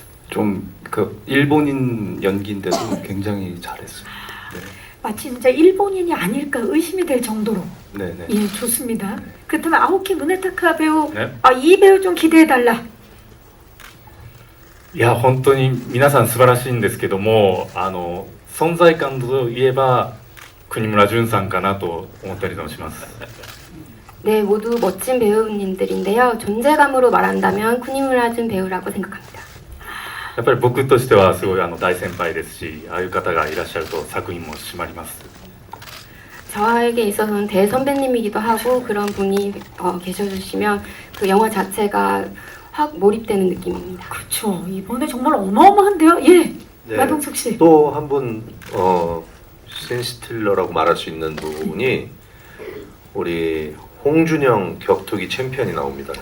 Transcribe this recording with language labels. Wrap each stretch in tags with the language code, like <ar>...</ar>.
<ko>좀 그 일본인 연기인데도 굉장히 잘했어요. 네. 마치 진짜 일본인이 아닐까 의심이 될 정도로. 네, 네. 예, 좋습니다. 그렇다면 아오키 무네타카 배우. 네. 아, 이 배우 좀 기대해달라.</ko> <ja>いや本当に皆さん素晴らしいんですけども存在感といえば国村淳さんかなと思ったりもします。</ja> <ko>네, 모두 멋진 배우님들인데요. 존재감으로 말한다면 쿠니무라준 배우라고 생각합니다.</ko> <ja>やっぱり僕としてはすごい大先輩ですし、ああいう方がいらっしゃると作品も締まります。</ja> <ko>저에게 있어서는 대선배님이기도 하고 그런 분이 계셔주시면 그 영화 자체가 확 몰입되는 느낌입니다. 그렇죠. 이번에 정말 어마어마한데요. 예. 네. 마동석 씨. 또 한 분 신스틸러라고 말할 수 있는 분이 우리 홍준영 격투기 챔피언이 나옵니다.</ko>